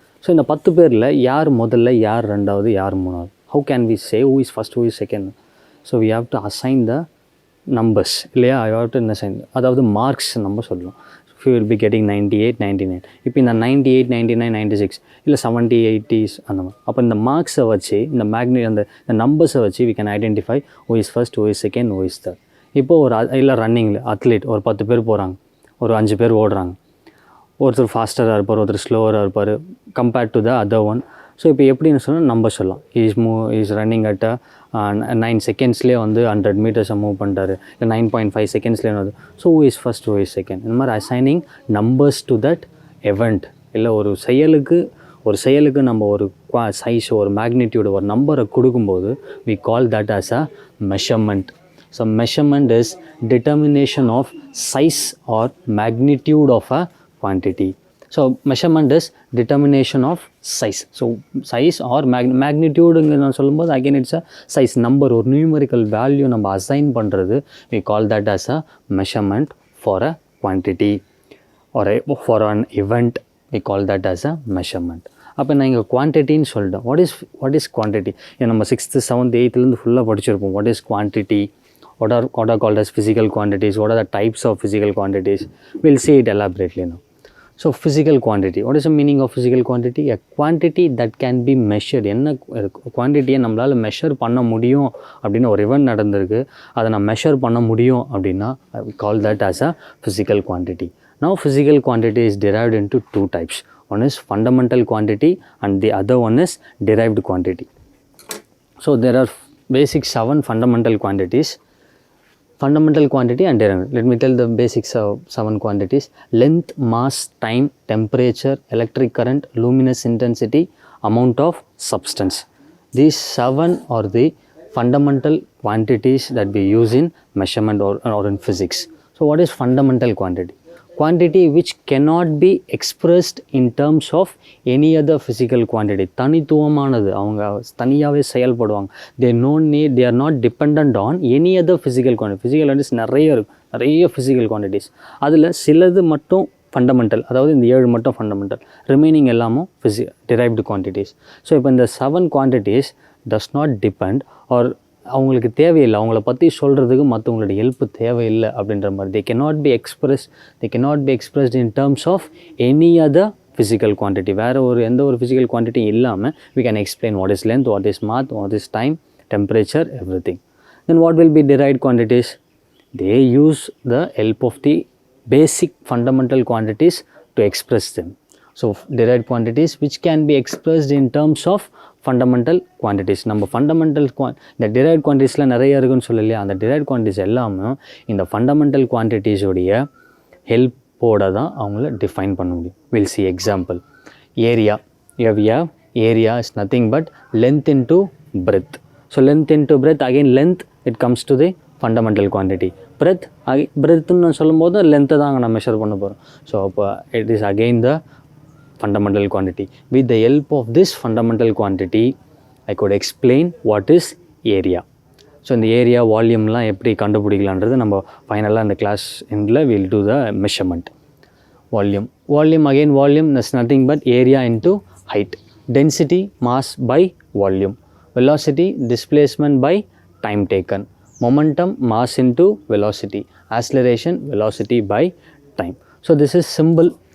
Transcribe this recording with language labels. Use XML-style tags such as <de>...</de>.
<ta>So இந்த 10 பேரில் யார் முதல்ல, யார் ரெண்டாவது, யார் மூணாவது?</ta> <en>How can we say who is first, who is second? So we have to assign the numbers, இல்லையா? I have to assign,</en> <ta>அதாவது மார்க்ஸ் நம்ம சொல்லணும்.</ta> <en>You will be getting 98, 99.</en> <ta>இப்போ இந்த 98, 99, 96 இல்லை 70, 80s அந்த மாதிரி. அப்போ இந்த மார்க்ஸை வச்சு இந்த இந்த நம்பர்ஸை வச்சு</ta> <en>we can identify who is first, who is second, who is third.</en> <ta>இப்போது இல்லை ரன்னிங்கில் அத்லீட் ஒரு 10 பேர் போகிறாங்க, ஒரு 5 பேர் ஓடுறாங்க. ஒருத்தர் ஃபாஸ்டராக இருப்பார், ஒருத்தர் ஸ்லோவராக இருப்பார்</ta> <en>Compared to the other one.</en> <ta>So இப்போ எப்படின்னு சொன்னால் நம்பர் சொல்லலாம்.</ta> <en>is running at</en> <ta>9 செகண்ட்ஸ்லேயே 100 மீட்டர்ஸை மூவ் பண்ணிட்டாரு, இல்லை 9.5 செகண்ட்ஸ்லேயே வருது.</ta> <en>so who is first, who is second,</en> <ta>இந்த மாதிரி</ta> <en>Assigning numbers to that event.</en> <ta>இல்லை ஒரு செயலுக்கு நம்ம ஒரு சைஸ், ஒரு மேக்னிடியூடு, ஒரு நம்பரை கொடுக்கும்போது</ta> <en>we call that as a measurement. So measurement is determination of size or magnitude of a quantity. So measurement is determination of size. So size or magnitude</en> <ta>நான் சொல்லும்போது</ta> <en>again it's a size number,</en> <ta>ஒரு numerical value நம்ம assign பண்ணுறது,</ta> <en>we call that as a measurement for a quantity or for an event, we call that as a measurement.</en> <ta>அப்போ நான் இங்கே குவான்டிட்டின்னு சொல்லிட்டேன்.</ta> <en>What is quantity?</en> <ta>நம்ம 6th, 7th, 8th ஃபுல்லாக படிச்சிருப்போம்.</ta> <en>What is quantity? What are called as physical quantities? What are the types of physical quantities? We'll see it elaborately now. So physical quantity, what is the meaning of physical quantity? A quantity that can be measured.</en> <ta>என்ன குவான்டிட்டியை நம்மளால் measure பண்ண முடியும் அப்படின்னு ஒரு event நடந்திருக்கு, அதை நான் measure பண்ண முடியும் அப்படின்னா</ta> <en>we call that as a physical quantity. Now physical quantity is derived into 2 types. One is fundamental quantity and the other one is derived quantity. So there are basic 7 fundamental quantities. Fundamental quantity and derived. Let me tell the basics of 7 quantities. Length, mass, time, temperature, electric current, luminous intensity, amount of substance. These 7 are the fundamental quantities that we use in measurement or in physics. So what is fundamental quantity? Quantity which cannot be expressed in terms of any other physical quantity.</en> <ta>தனித்துவமானது, அவங்க தனியாகவே செயல்படுவாங்க.</ta> <en>They are not dependent on any other physical quantity. Physical quantities</en> <ta>நிறைய</ta> <en>physical quantities.</en> <ta>அதில் சிலது மட்டும் fundamental, அதாவது இந்த 7 மட்டும் ஃபண்டமெண்டல், ரிமைனிங் எல்லாமும் derived quantities. ஸோ இப்போ இந்த 7 quantities</ta> <en>does not depend or</en> <ta>அவங்களுக்கு தேவையில்லை, அவங்கள பற்றி சொல்கிறதுக்கு மற்றவங்களோட ஹெல்ப் தேவையில்லை அப்படின்ற மாதிரி.</ta> <en>they cannot be expressed in terms of any other physical quantity.</en> <ta>வேறு எந்த ஒரு physical quantity இல்லாமல்</ta> <en>we can explain what is length, what is mass, what is time, temperature, everything. Then what will be derived quantities? They use the help of the basic fundamental quantities to express them. So derived quantities which can be expressed in terms of fundamental quantities.</en> <ta>நம்ம fundamental இந்த derived quantitiesல நிறைய இருக்குன்னு சொல்லலையா, அந்த derived quantities எல்லாமே இந்த fundamental குவான்டிட்டிஸோடைய ஹெல்ப்போட தான் அவங்கள டிஃபைன் பண்ண முடியும்.</ta> <en>We'll see example. Area. We have area is nothing but length into breadth. So length into breadth, again length, it comes to the fundamental quantity.</en> <ta>breadthன்னு சொல்லும்போது லென்த்தை தான் அங்கே நான் மெஷர் பண்ண போகிறோம்.</ta> <en>So அப்போ it is again the fundamental quantity. With the help of this fundamental quantity, I could explain what is area.</en> <ta>So இந்த area வால்யூம்லாம் எப்படி கண்டுபிடிக்கலான்றது நம்ம ஃபைனலாக இந்த கிளாஸ் எண்டில்</ta> <en>We'll do the measurement. Volume again, volume is nothing but area into height. Density, mass by volume. Velocity, displacement by time taken. Momentum, mass into velocity. Acceleration, velocity by time. So this is symbol.</en>